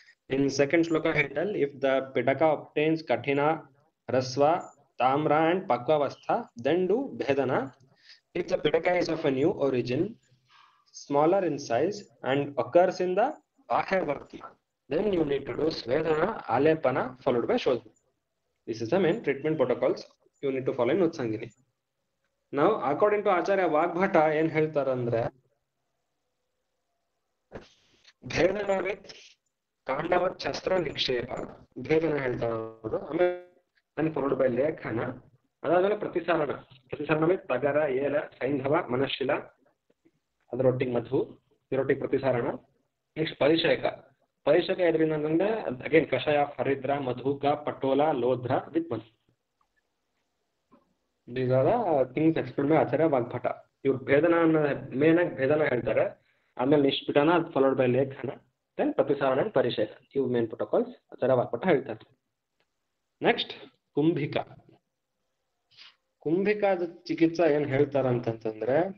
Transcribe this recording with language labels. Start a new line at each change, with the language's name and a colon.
English: In second shloka he tell if the pidaka obtains kathina, rasva, tamra and pakvavastha, then do bhedana. If the pidaka is of a new origin, smaller in size and occurs in the bahyavartma, then you need to do svedana, alepana followed by shodhana. This is the main treatment protocols you need to follow in Utsangini. Now according to
Kannada: Acharya Vagbhata ಏನ್ ಹೇಳ್ತಾರಂದ್ರೆ ಭೇದನ with ಕಾಂಡವತ್ ಶಸ್ತ್ರ ನಿಕ್ಷೇಪ ಭೇದನ ಹೇಳ್ತಾರೆ ಅವರು. ಆಮೇಲೆ
English: followed by
Kannada: ಲೇಖನ, ಅದಾದ್ಮೇಲೆ ಪ್ರತಿಸರಣ with ತಗರ, ಏಲ, ಸೈಂಧವ, ಮನಶಿಲ, ಅದರೊಟ್ಟಿಗೆ ಮಧು, ಇದರೊಟ್ಟಿಗೆ ಪ್ರತಿಸರಣ. Next ಪರಿಷಕ ಎದ್ರಿಂದ ಅಂತಂದ್ರೆ ಅಗೇನ್ ಕಷಾಯ, ಹರಿದ್ರ, ಮಧುಕ, ಪಟೋಲ, ಲೋಧ್ರ with Madhu.
English: These are the things explained by Acharya Vagbhata.
Kannada: ಇವ್ರು ಭೇದನ ಮೇನ್ ಆಗಿ ಭೇದನ ಹೇಳ್ತಾರೆ, ಆಮೇಲೆ ನಿಷ್ಪಿಟನ
English: followed by
Kannada: ಲೇಖನ, ದೆನ್ ಪ್ರತಿಸಾರಣ ಅಂಡ್ ಪರಿಷೇಕ. ಇವು
English: main protocols
Kannada: ಆಚಾರ್ಯ ವಾಗ್ಭಟ ಹೇಳ್ತಾರೆ. ನೆಕ್ಸ್ಟ್ ಕುಂಭಿಕಾದ ಚಿಕಿತ್ಸಾ ಏನ್ ಹೇಳ್ತಾರ ಅಂತಂತಂದ್ರೆ